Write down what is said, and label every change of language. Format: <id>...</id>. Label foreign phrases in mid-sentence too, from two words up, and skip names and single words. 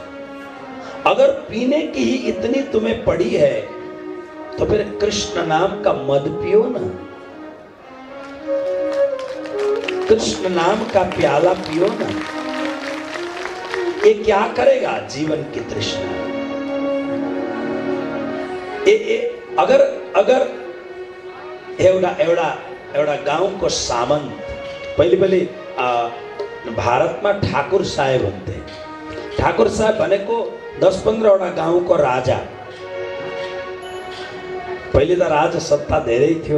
<hi>अगर पीने की ही इतनी तुम्हें पड़ी है तो फिर कृष्ण नाम का मद पियो ना, कृष्ण नाम का प्याला पियो ना। ये क्या करेगा? जीवन की तृष्णा।</hi> <ne>अगर एउटा गाउँको सामन्त, पहिले भारतमा ठाकुर साहेब हुन्थे। ठाकुर साहेब भनेको 10-15 वटा गाउँको राजा। पहिले त राजा सत्ता धेरै थियो।</ne>